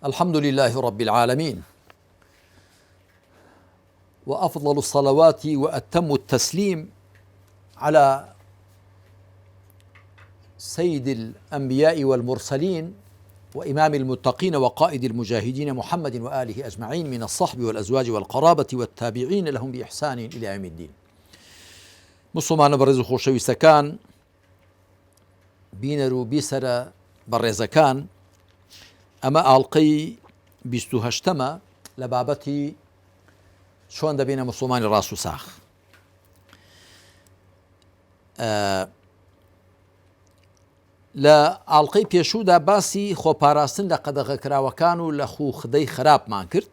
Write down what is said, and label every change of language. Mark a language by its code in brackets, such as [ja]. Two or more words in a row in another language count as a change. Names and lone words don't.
[ar] الحمد لله رب العالمين، وأفضل الصلوات وأتم التسليم على سيد الأنبياء والمرسلين وإمام المتقين وقائد المجاهدين محمد وآله أجمعين، من الصحب والأزواج والقرابة والتابعين لهم بإحسان إلى يوم الدين. [ckb] مسلمان بەڕێز و خۆشەویستەکان، بینەر و بیسەرە بەڕێزەکان، ئەمە ئاڵلقەی 28ەمە لە بابەتی چۆن دەبێنە مسلمانی ڕاست و ساخ. لە ئاڵلقەی پێشوودا باسی خۆپاراستن لە قەدەغەکراوەکان و لە خوخدەی خراپمان کرد.